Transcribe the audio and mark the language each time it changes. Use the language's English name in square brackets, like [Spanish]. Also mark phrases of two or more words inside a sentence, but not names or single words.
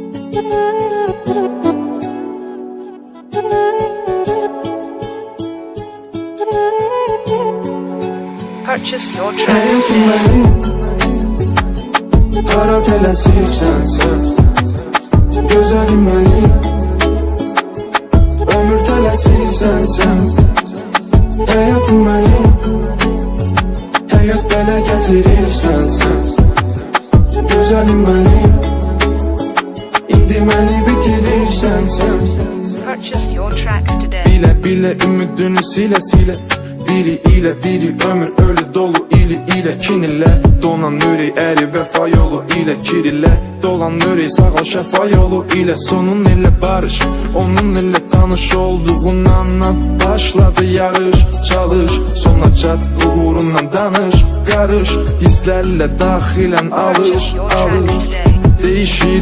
[English] Purchase your tracks today. [Azerbaijani] Hara tələsirsən sən, gözəlim mənim. Ömür tələsirsən sən, həyatım mənim. Həyat belə gətirirsən sən, gözəlim mənim. İndi məni bitirirsən sən. [English] Purchase your tracks today. [Azerbaijani] Bilə bilə ümidini silə silə, biri ilə biri ömür ölü dolu ili ilə kin ilə donan ürək əri vəfa yolu ilə kirilə dolan ürək sağal şəfa yolu ilə sonun ilə barış onun ilə tanış olduğundan başladı yarış çalış sona çat uğurundan danış qarış hisslərlə daxilən alış alış değişir